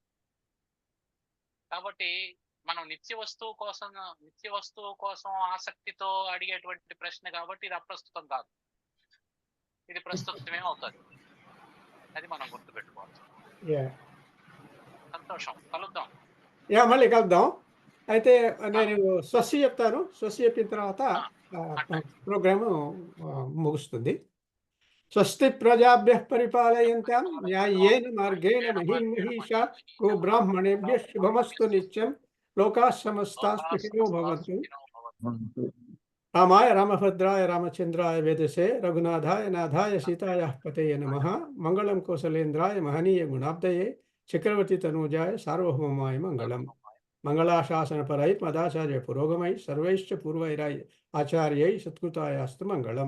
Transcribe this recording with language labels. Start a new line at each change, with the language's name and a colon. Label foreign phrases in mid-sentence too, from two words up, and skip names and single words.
Telugu: కాబట్టి మనం నిత్య వస్తువు కోసం ఆసక్తితో అడిగేటువంటి ప్రశ్న కాబట్టి ఇది అప్రస్తుతం కాదు, ఇది ప్రస్తుతమే అవుతుంది. అది మనం గుర్తుపెట్టుకోవాలి. సంతోషం, కలుద్దాం. మళ్ళీ కలుద్దాం. అయితే నేను స్వస్తి చెప్తాను. స్వస్తి చెప్పిన తర్వాత ప్రోగ్రాము ముగుస్తుంది.
Sanskrit: స్వస్తి ప్రజాభ్యః పరిపాలయంతాం న్యాయేన మార్గేణ మహీం మహీషా గో బ్రాహ్మణేభ్యః శుభమస్తు నిత్యం లోకాః సమస్తాః సుఖినో భవంతు. రామాయ రామభద్రాయ రామచంద్రాయ వేదసే రఘునాథాయ నాథాయ సీతాయాః పతయే నమః. మంగళం కోసలేంద్రాయ మహనీయ గుణాబ్దయే చక్రవర్తి తనూజాయ సార్వభౌమాయ మంగళం. మంగళాశాసనపరై మదాచార్య పురోగమై సర్వైశ్చ పూర్వైరై ఆచార్యై సత్కృతాయాస్తు మంగళం.